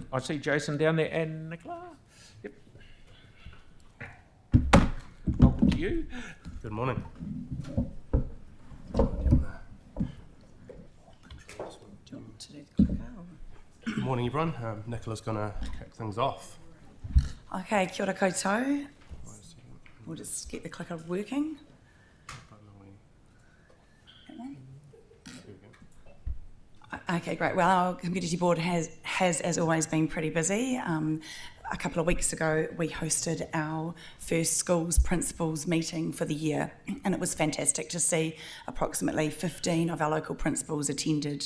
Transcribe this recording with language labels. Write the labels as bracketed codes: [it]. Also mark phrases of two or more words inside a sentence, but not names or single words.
[en] I see Jason down there and Nicola. Yep. Welcome to you. Good morning. Good morning, everyone. Nicola's going to kick things off. Okay, [mi] kia ora koutou. [en] We'll just get the clicker working. That one? Okay, great. Well, our community board has as always been pretty busy. A couple of weeks ago, we hosted our first schools principals meeting for the year, and it was fantastic to see approximately 15 of our local principals attended.